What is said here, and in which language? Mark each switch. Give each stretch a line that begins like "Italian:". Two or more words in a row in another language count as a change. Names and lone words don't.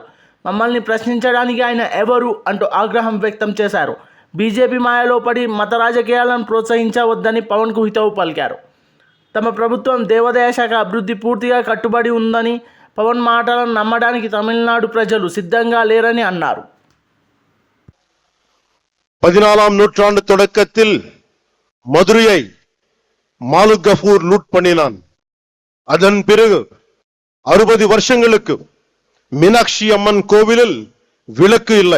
Telugu: మమ్మల్ని ప్రశ్నించడానికి ఆయన ఎవరు అంటూ ఆగ్రహం వ్యక్తం చేశారు. బీజేపీ మాయలో పడి మత రాజకీయాలను ప్రోత్సహించవద్దని పవన్కు హితవు పలికారు. తమ ప్రభుత్వం దేవాదాయ శాఖ అభివృద్ధి పూర్తిగా కట్టుబడి ఉందని, పవన్ మాటలను నమ్మడానికి తమిళనాడు ప్రజలు సిద్ధంగా లేరని అన్నారు.
Tamil: 14ஆம் நூற்றாண்டு தொடக்கத்தில் மதுரையை மாலிக் கஃபூர் லூட் பண்ணினான். அதன் பிறகு 60 வருஷங்களுக்கு மீனாட்சி அம்மன் கோவிலில் விளக்கு இல்லை.